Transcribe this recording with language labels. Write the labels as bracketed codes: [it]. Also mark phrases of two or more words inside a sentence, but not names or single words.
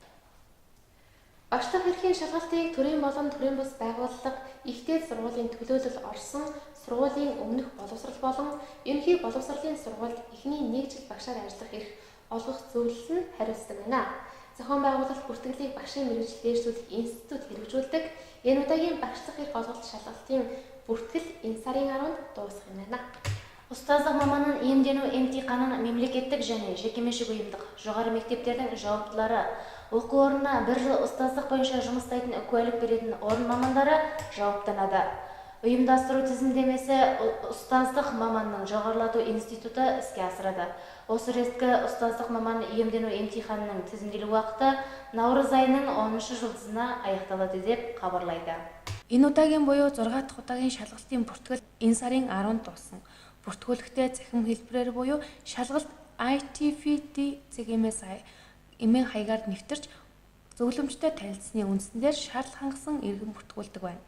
[mn] Багшлах эрхийн шалгалтыг төрийн болон төрийн бус байгууллага ихтэй сургуулийн төлөөлөл орсон сургуулийн өмнөх боловсрал болон ерөнхий боловсролын сургуульд эхний 1 жил багшаар ажиллах эрх олгох зөвлөл нь хариуцдаг байна. Зохион байгуулалт бүртгэлийг багшийн мэргэжил дээрсүүлэх институт хэрэгжүүлдэг. Энэ удаагийн багшлах эрх олголт шалгалтын бүртгэл энэ сарын 10-нд дуусах юм байна. [kk] Устаздық маманның иемдену емтиханын мемлекеттік және жекеменшік ұйымдық жоғары мектептердің жауаптылары, оқу орнына 1 жыл ұстаздық бойынша жұмыс істейтін куәлік беретін орын мамандары жауаптанады. Ұйымдастыру тізімдемесі ұстаздық маманның жоғарылату институты іске асырады. Осы реткі ұстаздық маман иемдену емтиханының тізімделу уақыты наурыз айының 10-шы жұлдызына аяқталады деп хабарлайды. [mn] Энэ удаагийн буюу 6 дахь удаагийн шалгалтын бүртгэл энэ сарын 10-нд дууссан. Бүртгүүлэгтээ цахим хэлбэрээр буюу шалгалт ITFD цэгмээс эмийн хаягаар нэвтэрч зөвлөмжтэй танилцсны үндсээр шаардлага хангасан иргэн бүртгүүлдэг байна.